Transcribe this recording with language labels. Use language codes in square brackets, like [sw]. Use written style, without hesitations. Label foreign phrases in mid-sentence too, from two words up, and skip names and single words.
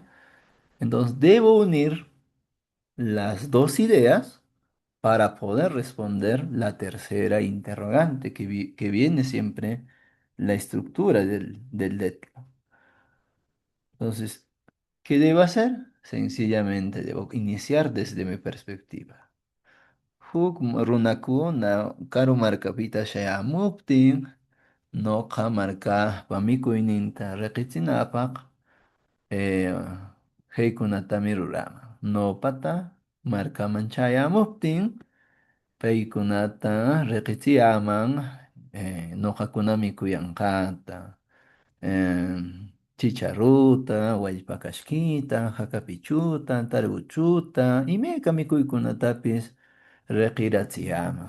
[es] Entonces, debo unir las dos ideas para poder responder la tercera interrogante, que viene siempre la estructura del letlo. Entonces, ¿qué debo hacer? Sencillamente debo iniciar desde mi perspectiva. [qu] Huk runakuna karu markapita shayamuptin, noqa markapa mikuyninta riqichinapaq, eh, heykunatami ruraman. Nopata markaman chayamuptin, paykunata riqichiyaman, ñuqakunami kuyanqanta, chicharruta, wallpakashkita, hakapichuta, tarpuchuta, imayka mikuykunatapis riqirachiyaman.